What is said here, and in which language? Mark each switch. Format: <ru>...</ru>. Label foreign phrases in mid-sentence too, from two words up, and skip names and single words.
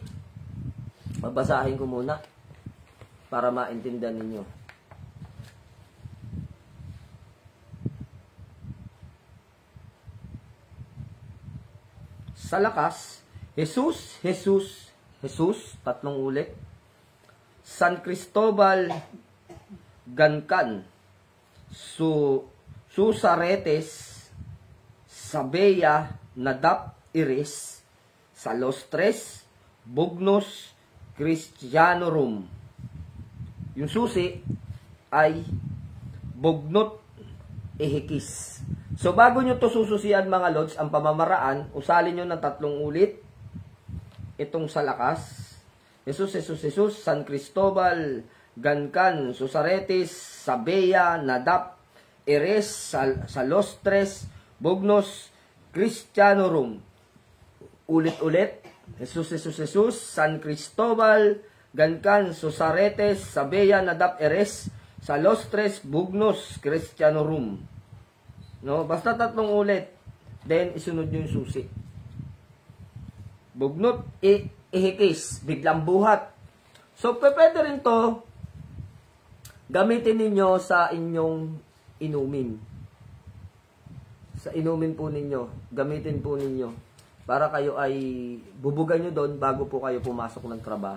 <tl>Babasahin ko muna para maintindihan ninyo. Sa lakas, Jesus, 3 ulit. San Cristobal, Gancan, Susaretes, Sabea, Nadap, Iris, Salostres, Bugnos, Christianorum. Yung susi ay Bugnot, Ehekis. So, bago nyo to sususian mga lods, ang pamamaraan, usalin nyo ng 3 ulit itong sa lakas. Jesus, San Cristobal, Gancan, Susaretes, Sabea, Nadap, Eres, Salostres, Bugnos, Christianorum. Ulit-ulit. Jesus, San Cristobal, Gancan, Susaretes, Sabea, Nadap, Eres, Salostres, Bugnos, Christianorum. No, basta 3 ulit. Then isunod yung susi. Bugnot, ihikis, biglang buhat. So pwede rin to gamitin ninyo sa inyong inumin. Sa inumin po ninyo, gamitin po ninyo para kayo ay bubugan nyo doon bago po kayo pumasok ng trabaho.</tl>